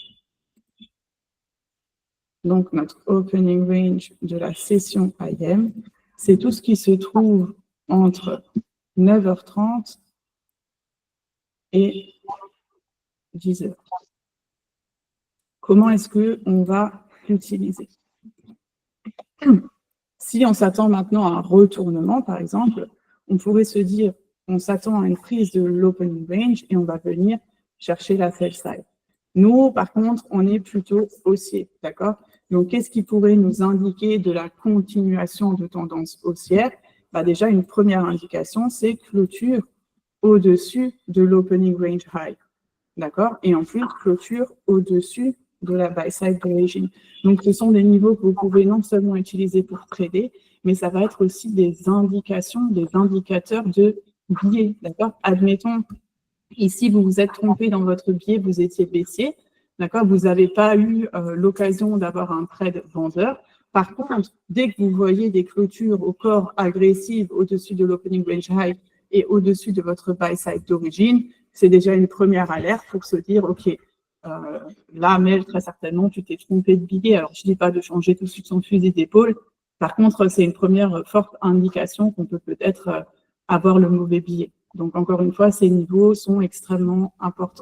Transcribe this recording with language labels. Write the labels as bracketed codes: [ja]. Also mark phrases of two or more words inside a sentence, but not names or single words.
[fr] Donc, notre [en] opening range [fr] de la session IM, c'est tout ce qui se trouve entre 9h30 et 10h. Comment est-ce qu'on va l'utiliser? Si on s'attend maintenant à un retournement, par exemple, on pourrait se dire, on s'attend à une prise de l' [en] opening range [fr] et on va venir chercher la [en] sell side. [fr] Nous, par contre, on est plutôt haussier, d'accord? Donc, qu'est-ce qui pourrait nous indiquer de la continuation de tendance haussière? Déjà, une première indication, c'est clôture au-dessus de l' [en] opening range high, [fr] d'accord? Et ensuite, clôture au-dessus de la buy-side d'origine. Donc, ce sont des niveaux que vous pouvez non seulement utiliser pour trader, mais ça va être aussi des indications, des indicateurs de biais, d'accord? Admettons, ici, vous vous êtes trompé dans votre biais, vous étiez baissier, d'accord? Vous n'avez pas eu l'occasion d'avoir un trade vendeur. Par contre, dès que vous voyez des clôtures au corps agressives au-dessus de l' [en] opening range high [fr] et au-dessus de votre buy-side d'origine, c'est déjà une première alerte pour se dire, OK, là, Mel, très certainement, tu t'es trompé de billet. Alors, je ne dis pas de changer tout de suite son fusil d'épaule. Par contre, c'est une première forte indication qu'on peut peut-être avoir le mauvais billet. Donc, encore une fois, ces niveaux sont extrêmement importants.